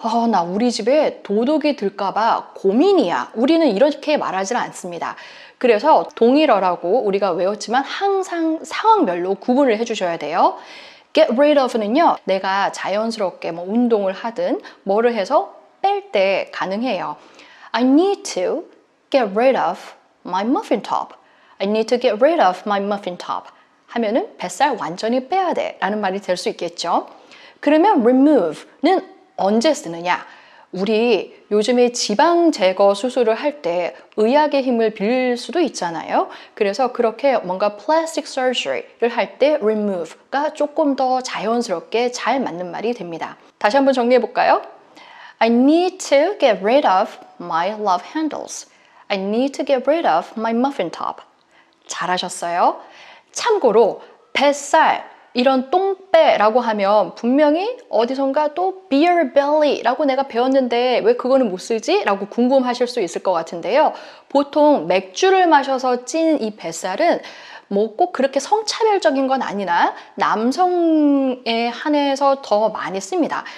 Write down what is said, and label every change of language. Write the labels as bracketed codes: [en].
[ko] 나 우리 집에 도둑이 들까봐 고민이야. 우리는 이렇게 말하지 않습니다. 그래서 동일어라고 우리가 외웠지만 항상 상황별로 구분을 해주셔야 돼요. get rid of는요, 내가 자연스럽게 뭐 운동을 하든 뭐를 해서 뺄 때 가능해요. [en] I need to get rid of my muffin top. I need to get rid of my muffin top. [ko] 하면은 뱃살 완전히 빼야 돼 라는 말이 될 수 있겠죠. 그러면 remove는 언제 쓰느냐? 우리 요즘에 지방 제거 수술을 할 때 의학의 힘을 빌릴 수도 있잖아요. 그래서 그렇게 뭔가 plastic surgery를 할 때 remove가 조금 더 자연스럽게 잘 맞는 말이 됩니다. 다시 한번 정리해 볼까요? [en] I need to get rid of my love handles. I need to get rid of my muffin top. [ko] 잘하셨어요. 참고로 뱃살, 이런 똥배라고 하면 분명히 어디선가 또 beer belly라고 내가 배웠는데 왜 그거는 못 쓰지? 라고 궁금하실 수 있을 것 같은데요. 보통 맥주를 마셔서 찐 이 뱃살은 뭐 꼭 그렇게 성차별적인 건 아니나 남성에 한해서 더 많이 씁니다.